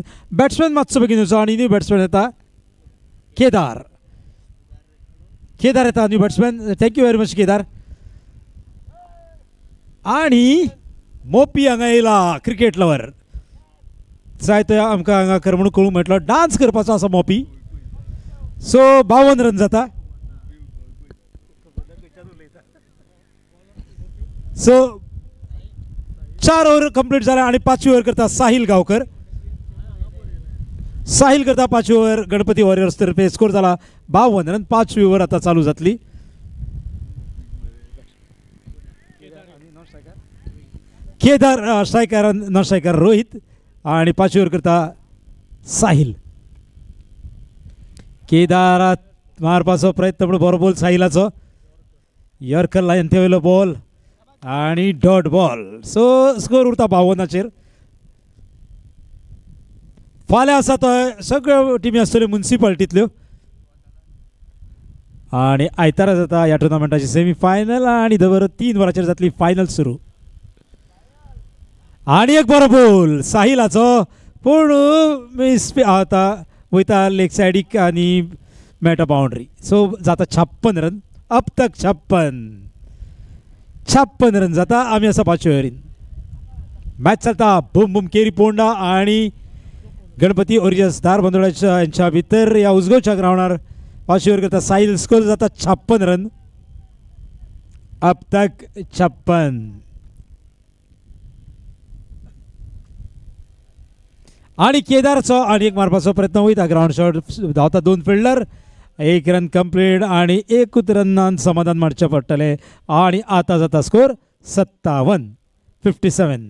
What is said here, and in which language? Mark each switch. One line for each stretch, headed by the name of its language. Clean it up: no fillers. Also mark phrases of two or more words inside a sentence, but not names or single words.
Konkani: बॅट्समॅन मातसो बेगीन येवचो आणि
English: new batsman
Konkani: येता केदार येता
English: new batsman. thank you very much केदार.
Konkani: आणि मोपी हांगा येयला
English: cricket lover.
Konkani: जाय तो आमकां हांगा करमणूक कळूंक मेळटलो. डान्स करपाचो आसा मोपी. सो 52 रन जाता. सो 4
English: over complete
Konkani: झाल्या आणि 5वी ओव्हर करता साहिल गावकर. साहिल करता 5वी ओव्हर गणपती वॉरियर्स तर्फे. स्कोर झाला 52 रन. 5वी ओव्हर आता चालू जातली. केदार स्ट्रायकर,
English: non striker
Konkani: रोहित आणि 5वी ओव्हर करता साहिल. केदारात मारपाचो प्रयत्न पण बरो बॉल साहिलाचो.
English: yorker line
Konkani: थेवयलो बॉल आणि
English: dot ball.
Konkani: सो स्कोर उरता 52. फाल्यां आसा तो सगळ्यो टिमी आसतल्यो म्युनिसिपालिटींतल्यो आणि आयतारा जाता ह्या टुर्नामेंटाची
English: semi final
Konkani: आणि दर 3 वरांचेर जातली फायनल सुरू. आणि एक बरो बॉल साहिलाचो पूण मिस आता वयता लेग सायडीक आणि मेळटा बाउंड्री. सो जाता 56 रन.
Hindi: अब तक
Konkani: 56 रन जाता. आमी आसा 5वी ओव्हरीन. मॅच चलता बूम बूम केरी पोंडा आणि गणपती वॉरियर्स धार बांदोड्याच्या यांच्या भितर या उजगांवच्या ग्राउंडार 5वी ओव्हर करता साहिल. स्कोर जाता 56 रन.
Hindi: अब तक
Konkani: 56. आणि केदारचो आणि एक मारपाचो प्रयत्न वयता.
English: ground shot
Konkani: धांवता 2 फिल्डर. 1
English: run complete
Konkani: आणि 1 रनान समाधान मारचें पडटलें आणि आता जाता स्कोर 57.